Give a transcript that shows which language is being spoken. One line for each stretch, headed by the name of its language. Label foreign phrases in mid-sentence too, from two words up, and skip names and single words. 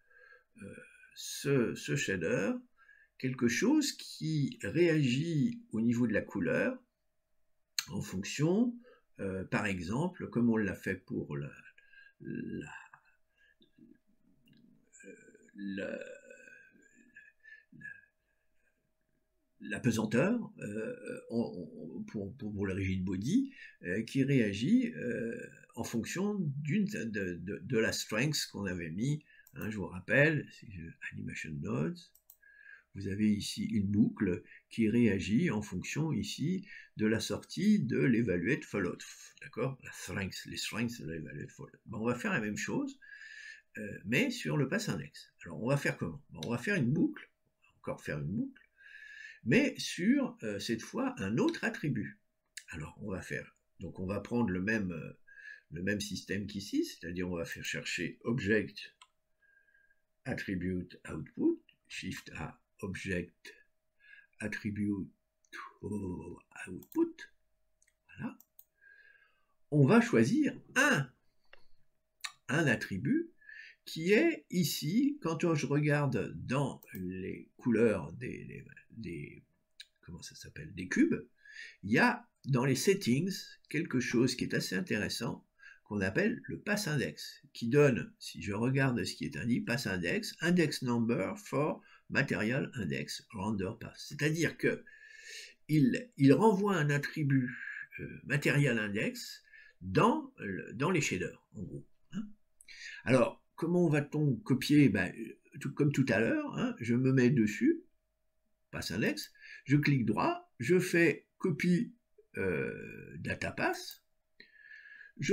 French: ce shader quelque chose qui réagit au niveau de la couleur en fonction par exemple, comme on l'a fait pour la pesanteur, pour le rigid body, qui réagit en fonction de la strength qu'on avait mis. Hein, je vous rappelle, Animation Nodes, vous avez ici une boucle qui réagit en fonction ici de la sortie de l'evaluate follow. D'accord? Les strengths de l'evaluate follow. Bon, on va faire la même chose, mais sur le pass index. Alors on va faire comment? Bon, on va faire une boucle, encore faire une boucle, mais sur cette fois un autre attribut. Alors on va faire, donc on va prendre le même système qu'ici, c'est-à-dire on va faire chercher object attribute output, shift A object attribute output, voilà. On va choisir un attribut qui est ici, quand je regarde dans les couleurs comment ça s'appelle, des cubes, il y a dans les settings quelque chose qui est assez intéressant qu'on appelle le pass index, qui donne, si je regarde ce qui est indiqué,
English: pass index, index number for material index render pass.
French: C'est-à-dire que il renvoie un attribut material index dans les shaders, en gros. Hein. Alors, comment va-t-on copier? Comme tout à l'heure, hein, je me mets dessus, pass index, je clique droit, je fais copie data pass, je